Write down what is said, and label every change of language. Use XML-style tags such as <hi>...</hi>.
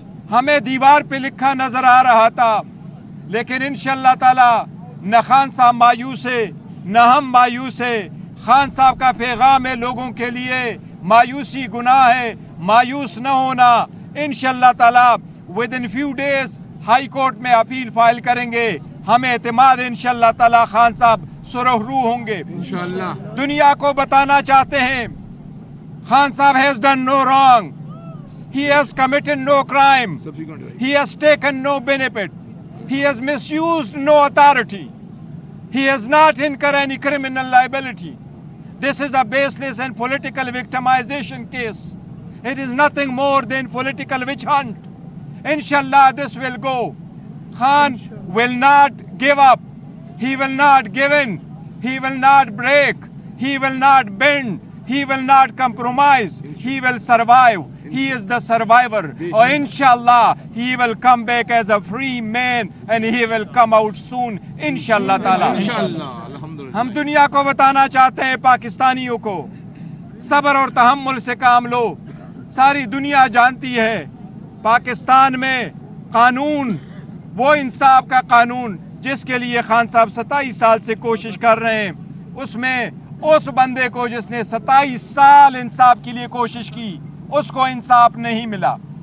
<ur>ہمیں دیوار پہ لکھا نظر آ رہا تھا، لیکن انشاءاللہ تعالی نہ خان صاحب مایوس ہے نہ ہم مایوس ہے۔ خان صاحب کا پیغام ہے لوگوں کے لیے، مایوسی گناہ ہے، مایوس نہ ہونا۔ انشاءاللہ تعالی</ur> <en>within few days</en> <ur>high court میں اپیل فائل کریں گے۔ ہمیں اعتماد انشاءاللہ تعالی خان صاحب سرخ روح ہوں گے۔ انشاءاللہ دنیا کو بتانا چاہتے ہیں خان صاحب</ur> <en>has done no wrong. He has committed no crime. He has taken no benefit. He has misused no authority. He has not incurred any criminal liability. This is a baseless and political victimization case. It is nothing more than political witch hunt. Inshallah this will go. Khan will not give up. He will not give in. He will not break. He will not bend. He will not compromise. He will survive. He is the survivor. Or inshallah he will come back as a free man and he will come out soon. Inshallah ta'ala.</en> <ur>ہم دنیا کو بتانا چاہتے ہیں، پاکستانیوں کو صبر اور تحمل سے کام لو۔ ساری دنیا جانتی ہے پاکستان میں قانون وہ انصاف کا قانون جس کے لیے خان صاحب 27 سال سے کوشش کر رہے ہیں، اس میں اس بندے کو جس نے 27 سال انصاف کے لیے کوشش کی اس کو انصاف نہیں ملا۔</ur>